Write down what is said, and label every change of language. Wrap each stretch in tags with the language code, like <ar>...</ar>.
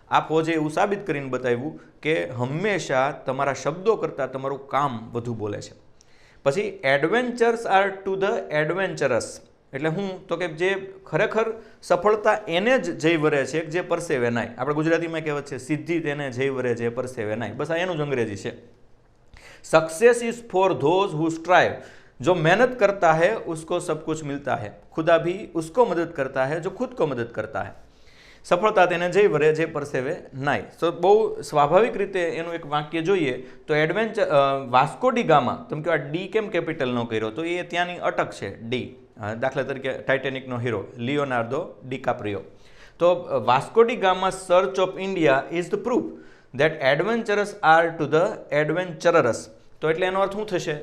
<gu>આ ફૌજે એવું સાબિત કરીને બતાવ્યું કે હંમેશા તમારા શબ્દો કરતાં તમારું કામ વધુ બોલે છે. પછી</gu> <en>adventures are to the adventurous,</en> <gu>એટલે હું તો કે જે ખરેખર સફળતા એને જ જઈ વરે છે જે પરસેવે નાય. આપણે ગુજરાતીમાં કહેવત છે, સિદ્ધિ તેને જઈ વરે જે પરસેવે નાય. બસ આ એનું જ અંગ્રેજી છે.</gu> <en>Success is for those who strive.</en> <hi>जो मेहनत करता है उसको सब कुछ मिलता है, खुदा भी उसको मदद करता है जो खुद को मदद करता है.</hi> <gu>સફળતા તેને જઈ વરે જે પરસેવે નાય. તો બહુ સ્વાભાવિક રીતે એનું એક વાક્ય જોઈએ તો એડવેન્ચર વાસ્કો ડી ગામા, તમે કહો આ ડી કેમ કેપિટલ ન કર્યો, તો એ ત્યાંની અટક છે ડી. દાખલા તરીકે ટાઇટેનિકનો હીરો લિયોનાર્ડો ડિકાપ્રિયો.</gu> <en>તો Vasco da Gama search of India is the proof that adventurous are to the adventurous.</en> <gu>તો એટલે એનો અર્થ શું થશે?</gu>